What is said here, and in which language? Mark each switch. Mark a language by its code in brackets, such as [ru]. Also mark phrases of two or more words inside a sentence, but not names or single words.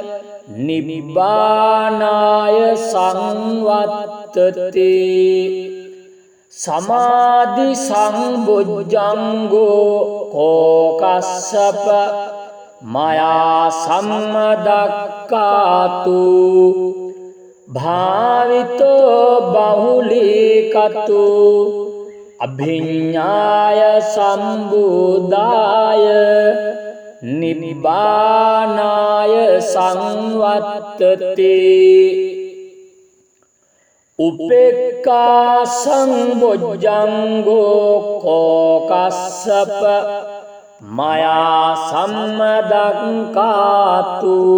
[pi] නිබ්බානාය සංවත්තති සමාධි සංබොජ්ජංගෝ කෝ කස්සප මයා සම්මදක්ඛාතු භාවිතෝ බහුලීකතෝ අභිඤ්ඤාය සම්බුද්ධාය නිබ්බානාය සංවත්තති උපේක්ඛා සංබොජ්ජංගෝ කෝකස්සප මයා සම්මදක්ඛාතු